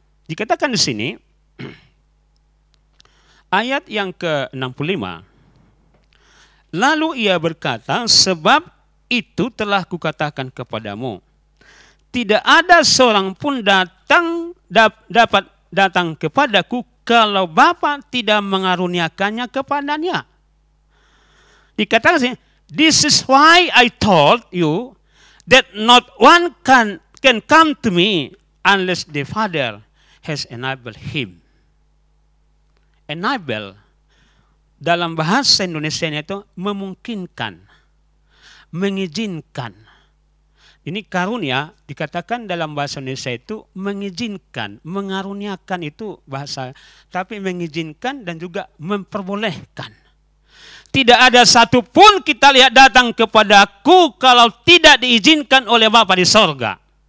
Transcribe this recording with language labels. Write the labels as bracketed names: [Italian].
[Indonesian] Dikatakan di sini, ayat yang ke-65, lalu ia berkata, sebab itu telah kukatakan kepadamu. Tidak ada seorang pun dapat datang kepadaku kalau Bapa tidak mengaruniakannya kepadanya. Dikatakan sini, [English] this is why I told you that not one can come to me unless the Father has enabled him. Enable. [Indonesian] Dalam bahasa Indonesianya itu memungkinkan, mengizinkan. Ini karunia dikatakan dalam bahasa Indonesia itu mengizinkan, mengaruniakan itu bahasa. Tapi mengizinkan dan juga memperbolehkan. Tidak ada satupun kita lihat datang kepadaku kalau tidak diizinkan oleh Bapa di sorga.